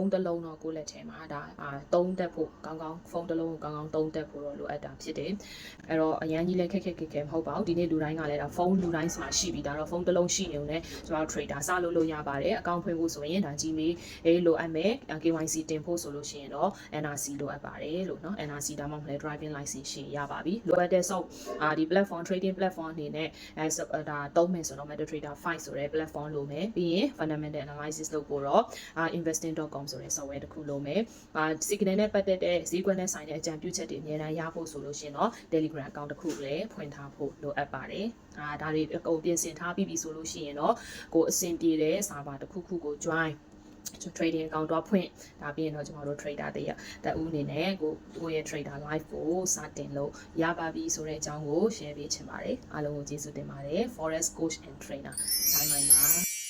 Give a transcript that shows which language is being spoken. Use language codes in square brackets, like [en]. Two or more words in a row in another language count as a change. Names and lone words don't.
[my] န်းတစ်လုံးတော့ကိုယ့်လက်ထဲမှာဒါသုံးတက်ဖို့ကောင်းကောင်းဖုန်းတစ်လုံးကိုကောင်းကောင်းသုံးတက်ဖို့တော့လိုအပ်တာဖြစ်တယ်အဲ့တော့အရန်ကြီးလည်းခက်ခဲမဟုတ်ပါဘူးဒီနေ့လူတိုင်းကလည်းဒါဖုန်းလူတိုင်းမှာရှိပြီဒါတော့ဖုန်းတစ်လုံးရှိနေုံနဲ့ကျွန်တော် trader စလုပ်လို့ရပါတယ်အကောင့်ဖွင့်ဖို့ဆိုရင်ဒါ Gmail လိုအပ်မယ် KYC တင်ဖို့ဆိုလို့ရှိရင်တော့ NRC လိုအပ်ပါတယ်လို့เนาะ NRC ဒါမှမဟုတ် [en] driving license [my] ရှိရပါပြီလိုအပ်တဲ့ဆို ဒီ platform [en] trading platform [my] အနေနဲ့ဒါသုံးမယ်ဆိုတော့ MetaTrader 5ဆိုတဲ့ platform လိုမယ်ပြီးရင် [en] fundamental analysis [my] လုပ်ဖို့တော့investing.com ဆိုတဲ့ software တစ်ခု လိုမယ်signal နဲ့ပတ်သက်တဲ့ဈေးကွက်နဲ့ဆိုင်တဲ့အကြံပြုချက်တွေအများကြီးရဖို့ဆိုလို့ရှိရင်တော့ Telegram account တစ်ခုလည်းဖွင့်ထားဖို့လိုအပ်ပါတယ်ဒါတွေအကုန်ပြင်ဆင်ထားပြီးပြီဆိုလို့ရှိရင်တော့ကိုအဆင်ပြေတဲ့ server တစ်ခုခုကို [en] join trading account [my] တော့ဖွင့်ဒါပြီးရင်တော့ကျွန်တော်တို့ trader တဦးအနေနဲ့ကိုရဲ့ [en] trader live [my] ကိုစတင်လို့ရပါပြီဆိုတဲ့အကြောင်းကို share ပေးချင်ပါတယ်အားလုံးကိုကျေးဇူးတင်ပါတယ် [en] forex coach and trainer [my] ဆိုင်ပါ